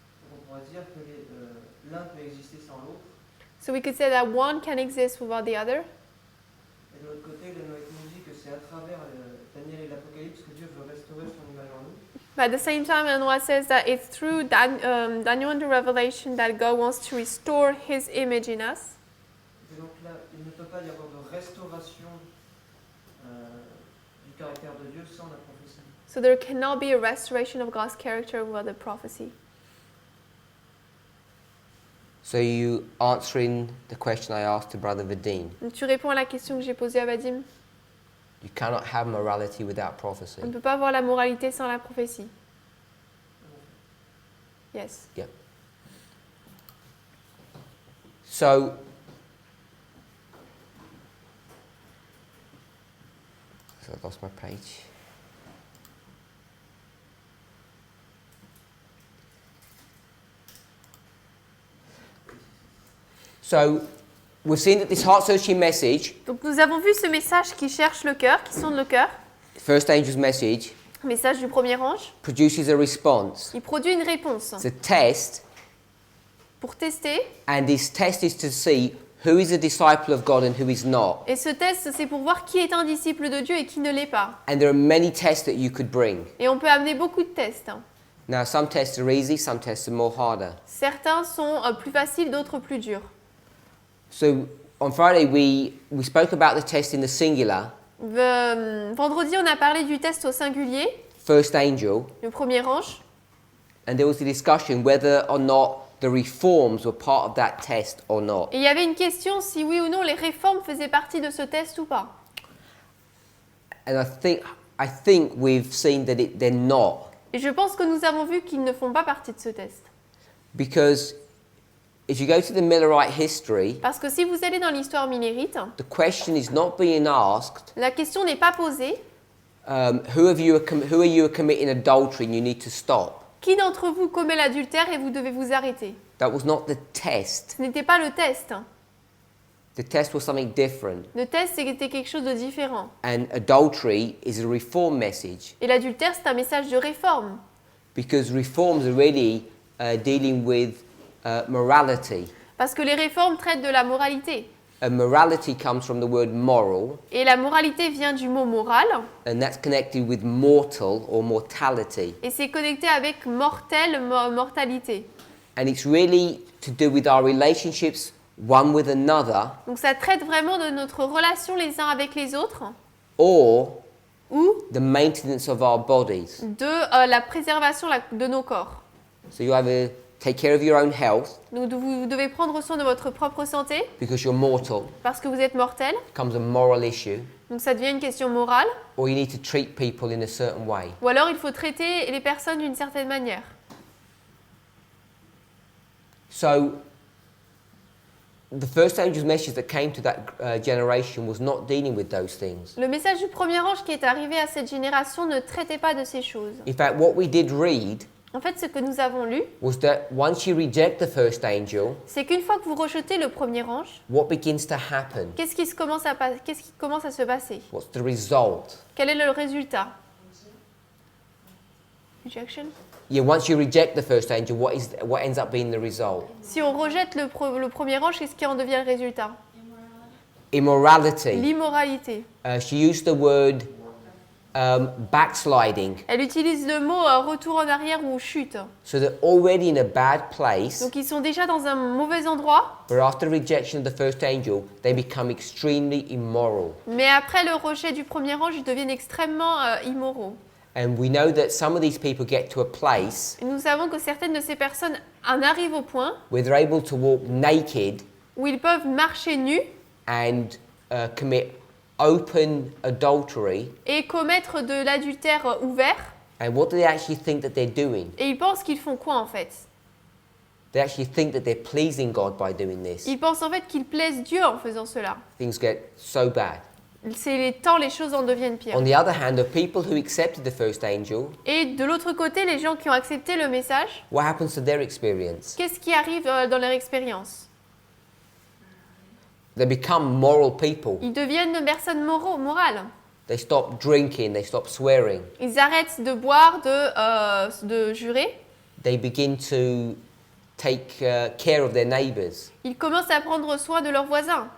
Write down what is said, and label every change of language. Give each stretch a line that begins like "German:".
French: Donc on pourrait dire que l'un peut exister sans l'autre,
English: So we could say that one can exist without the other.
French: et de l'autre côté, le Noël nous dit que c'est à travers Daniel et l'Apocalypse que Dieu veut restaurer son image en nous.
English: But at the same time, Noah says that it's through Daniel and the Revelation that God wants to restore his image in us.
French: Et donc là, il ne peut pas y avoir de restauration du caractère de Dieu sans la prophétie.
English: So there cannot be a restoration of God's character without the prophecy. So you answering the question I asked to Brother Vadim.
French: Donc tu réponds à la question que j'ai posée à Vadim.
English: You cannot have morality without prophecy.
French: On ne peut pas avoir la moralité sans la prophétie.
English: Yes. So I've lost my page. So we've seen that this heart-searching message,
French: Donc nous avons vu ce message qui cherche le cœur, qui sonde le cœur,
English: first angel's message,
French: message du premier ange.
English: produces a response.
French: Il produit une réponse
English: It's a test,
French: pour tester.
English: and this test is to see who is a disciple of God and who is not.
French: Et ce test, c'est pour voir qui est un disciple de Dieu et qui ne l'est pas.
English: And there are many tests that you could bring.
French: Et on peut amener beaucoup de tests.
English: Now, some tests are easy, some tests are more harder.
French: Certains sont plus faciles, d'autres plus durs.
English: So on Friday we spoke about the test in the singular,
French: Vendredi, on a parlé du test au singulier,
English: first angel,
French: le premier ange.
English: and there was a discussion whether or not the reforms were part of that test or not.
French: Et il y avait une question si oui ou non les réformes faisaient partie de ce test ou pas.
English: And I think we've seen that they're not,
French: Et je pense que nous avons vu qu'ils ne font pas partie de ce test.
English: because if you go to the Millerite history,
French: Parce que si vous allez dans l'histoire millérite,
English: the question is not being asked,
French: la question n'est pas posée
English: who are you committing adultery and you need to stop.
French: qui d'entre vous commet l'adultère et vous devez vous arrêter.
English: That was not the test.
French: Ce n'était pas le test.
English: The test was something different.
French: Le test, c'était quelque chose de différent.
English: And adultery is a reform message,
French: Et l'adultère, c'est un message de réforme.
English: because reforms are really dealing with morality.
French: Parce que les réformes traitent de la moralité.
English: And morality comes from the word moral,
French: Et la moralité vient du mot moral,
English: and that's connected with mortal or mortality.
French: et c'est connecté avec mortel, mortalité.
English: And it's really to do with our relationships one with another,
French: Donc ça traite vraiment de notre relation les uns avec les autres,
English: or
French: ou
English: the maintenance of our bodies.
French: de la préservation de nos corps.
English: So you either take care of your own health
French: Donc vous devez prendre soin de votre propre santé,
English: because you're mortal,
French: parce que vous êtes mortel,
English: becomes a moral issue,
French: donc ça devient une question morale,
English: or you need to treat people in a certain way.
French: ou alors il faut traiter les personnes d'une certaine manière.
English: So the first angel's message that came to that generation was not dealing with those things.
French: Le message du premier ange qui est arrivé à cette génération ne traitait pas de ces choses.
English: In fact, what we did read
French: En fait, ce que nous avons lu,
English: was that once you reject the first angel,
French: c'est qu'une fois que vous rejetez le premier ange,
English: what begins to happen?
French: qu'est-ce qui commence à se passer?
English: What's the result?
French: Quel est le résultat?
English: Rejection? Yeah, once you reject the first angel, what ends up being the result?
French: Si on rejette le premier ange, qu'est-ce qui en devient le résultat?
English: Immorality.
French: L'immoralité.
English: She used the word backsliding.
French: Elle utilise le mot retour en arrière ou chute.
English: So they're already in a bad place,
French: Donc ils sont déjà dans un mauvais endroit,
English: but after rejection of the first angel, they become extremely immoral.
French: mais après le rejet du premier ange, ils deviennent extrêmement immoraux.
English: And we know that some of these people get to a place
French: Et nous savons que certaines de ces personnes en arrivent au point
English: where they're able to walk naked
French: où ils peuvent marcher nus
English: and commit open adultery.
French: et commettre de l'adultère ouvert.
English: And what do they actually think that they're doing?
French: Et ils pensent qu'ils font quoi en fait?
English: They actually think that they're pleasing God by doing this.
French: Ils pensent en fait qu'ils plaisent Dieu en faisant cela.
English: Things get so bad.
French: C'est les temps, les choses en deviennent pires.
English: On the other hand, the people who accepted the first angel,
French: Et de l'autre côté, les gens qui ont accepté le message,
English: what happens to their experience?
French: qu'est-ce qui arrive dans leur expérience?
English: They become moral people.
French: Ils deviennent des personnes morales.
English: They stop drinking, they stop swearing.
French: Ils arrêtent de boire, de jurer.
English: They begin to take care of their neighbors.
French: Ils commencent à prendre soin de leurs voisins.